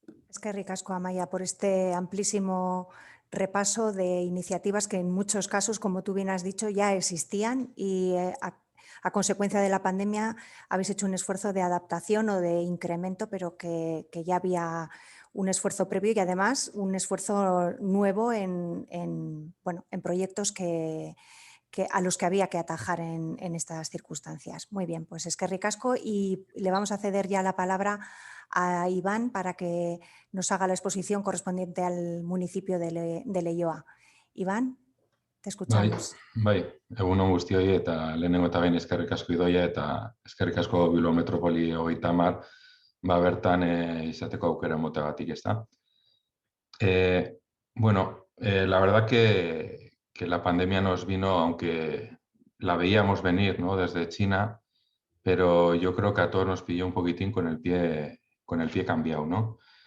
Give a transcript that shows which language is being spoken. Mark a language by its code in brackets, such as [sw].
[eu] Eskerrik asko, [es] Amaia, por este amplísimo repaso de iniciativas que en muchos casos, como tú bien has dicho, ya existían y a consecuencia de la pandemia habéis hecho un esfuerzo de adaptación o de incremento, pero que ya había un esfuerzo previo y además un esfuerzo nuevo en proyectos a los que había que atajar en estas circunstancias. Muy bien, pues [eu] eskerrik asko [es] y le vamos a ceder ya la palabra a Iván para que nos haga la exposición correspondiente al municipio de Leioa. Iván, te [eu] Bai, [es] escuchamos. [eu] egun on guztioi eta lehenengo eta behin eskerrik asko Idoia eta eskerrik asko Bilbao Metropoli 30 bertan izateko aukera motegatik, ezta. [es] La verdad que la pandemia nos vino, aunque la veíamos venir, ¿no?, desde China, pero yo creo que a todos nos pilló un poquitín con el pie cambiado, ¿no?